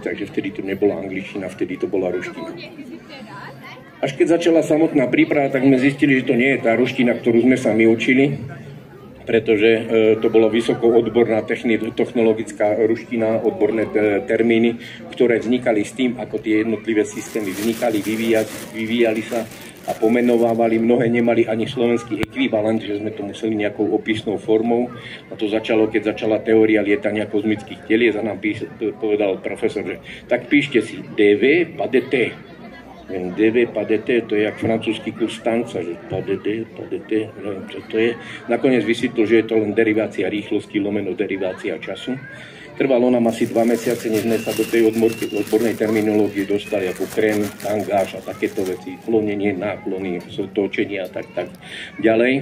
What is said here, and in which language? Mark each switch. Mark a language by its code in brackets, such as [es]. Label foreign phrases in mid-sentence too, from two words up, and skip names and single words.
[sk] Takže vtedy to nebola angličtina, vtedy to bola ruština. Až keď začala samotná príprava, tak sme zistili, že to nie je tá ruština, ktorú sme sa my učili, pretože to bolo vysoko odborná technologická ruština, odborné termíny, ktoré vznikali s tým, ako tie jednotlivé systémy vznikali, vyvíjali sa a pomenovávali. Mnohé nemali ani slovenský ekvivalent, že sme to museli nejakou opisnou formou. A to začalo, keď začala teória lietania kozmických telies a nám povedal profesor, že tak píšte si DV [fr] pas de T. [sk] DV [fr] pas de T, [sk] to je jak francúzsky kurz tanca, že [fr] pas de D, pas de T, [sk] neviem čo to je. Nakoniec vysvetlil, že je to len derivácia rýchlosti lomeno derivácia času. Trvalo nám asi 2 mesiace, než sme sa do tej odbornej terminológie dostali, ako krém, tangáž a takéto veci, klonenie, náklony, točenie a tak ďalej.